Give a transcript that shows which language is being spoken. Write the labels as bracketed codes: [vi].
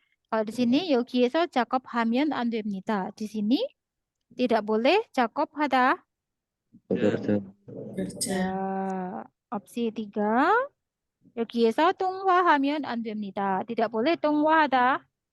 [id] Kalau di sini [ko] 여기에서 작업하면 안 됩니다. [id] Di sini tidak boleh 작업하다. Bekerja. Kerja. Opsi 3. [ko] 여기에서 통화하면 안 됩니다. [id] Tidak boleh [ko] 통화하다.